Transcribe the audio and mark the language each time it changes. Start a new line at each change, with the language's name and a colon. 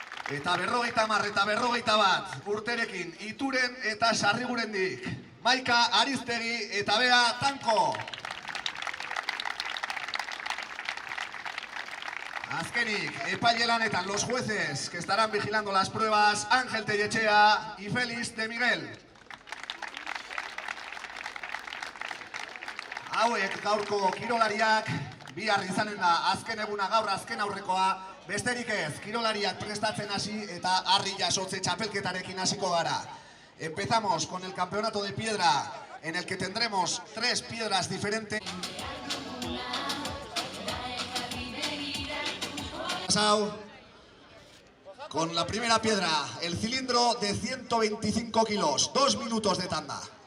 Basque: Eta 50 eta 51 urterekin, Ituren eta Sarrigurendik, Maika Ariztegi eta Bea Tanko. Azkenik, epaile lanetan
Spanish: los jueces que estarán vigilando las pruebas, Ángel Tellechea y Félix de Miguel.
Basque: Hauek gaurko kirolariak, bihar izanen da azken eguna gaur azken aurrekoa, besterik ez, kirolariak prestatzen hasi eta Harria Sotze txapelketarekin hasiko gara.
Spanish: Empezamos con el campeonato de piedra, en el que tendremos 3 piedras diferentes. Con la primera piedra, el cilindro de 125 kilos, 2 minutos de tanda.